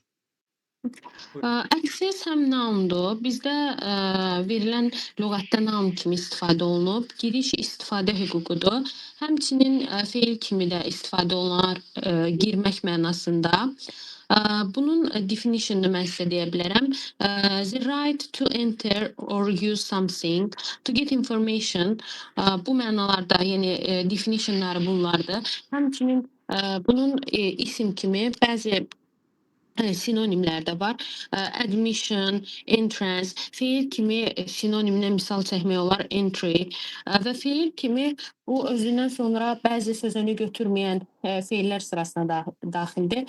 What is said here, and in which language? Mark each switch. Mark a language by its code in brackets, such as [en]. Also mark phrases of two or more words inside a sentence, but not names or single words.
[az] Access həm noundur. Bizdə verilən lüğətdə noun kimi istifadə olunub. Giriş istifadə hüququdur. Həmçinin feil kimi də istifadə olunar girmək mənasında. Bunun definitionunu mən sizə deyə bilərəm. [en] The right to enter or use something, to get information. [az] Bu mənalarda, yəni definitionları bunlardır. Həmçinin bunun isim kimi bəzi sinonimlər də var. [en] Admission, entrance, [az] feil kimi sinonimlə misal çəkmək olar entry və feil kimi Bu özündən sonra bəzi sözünü götürməyən feillər sırasına daxildir.